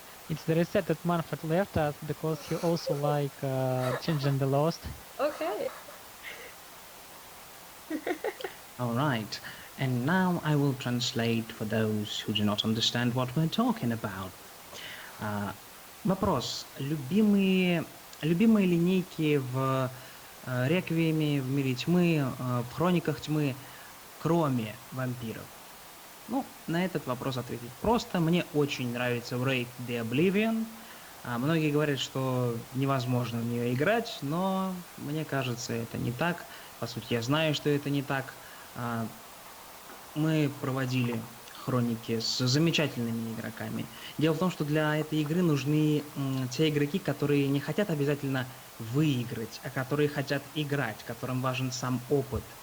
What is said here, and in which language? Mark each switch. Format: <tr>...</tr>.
<en>It's very sad that Manfred left us because he also like Changing the Lost. Okay. All right, and now I will translate for those who do not understand what we're talking about.</en> <ru>Вопрос. Любимые линейки в Реквиеме, в Мире Тьмы, в Хрониках Тьмы, кроме вампиров? Ну, на этот вопрос ответить просто. Мне очень нравится Raid the Oblivion. Многие говорят, что невозможно в нее играть, но мне кажется, это не так. По сути, я знаю, что это не так. Мы проводили хроники с замечательными игроками. Дело в том, что для этой игры нужны те игроки, которые не хотят обязательно выиграть, а которые хотят играть, которым важен сам опыт.</ru>